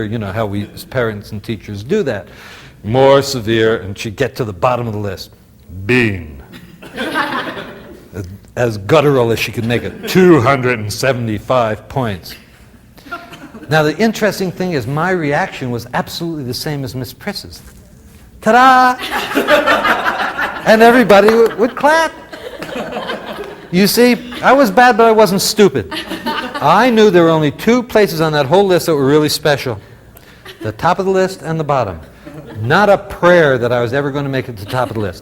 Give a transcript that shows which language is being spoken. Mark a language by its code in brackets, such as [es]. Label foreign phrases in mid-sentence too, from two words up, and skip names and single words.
[en] You know how we as parents and teachers do that. More severe, and she'd get to the bottom of the list. Bean. As guttural as she could make it. 275 points. Now, the interesting thing is my reaction was absolutely the same as Miss Priss's. Ta-da! And everybody would clap. You see, I was bad, but I wasn't stupid. I knew there were only 2 places on that whole list that were really special. The top of the list and the bottom. Not a prayer that I was ever going to make it to the top of the list.